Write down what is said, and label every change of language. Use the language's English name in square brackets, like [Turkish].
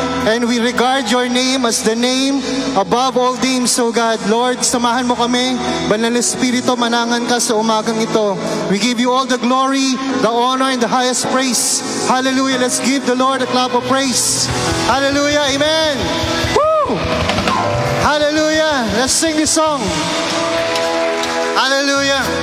[English] And we regard your name as the name above all names, O God. [Filipino] Lord, samahan mo kami. Banal na Espiritu, manangan ka sa umagang ito. [English] We give you all the glory, the honor, and the highest praise. Hallelujah. Let's give the Lord a clap of praise. Hallelujah. Amen. Woo! Hallelujah. Let's sing this song. Hallelujah.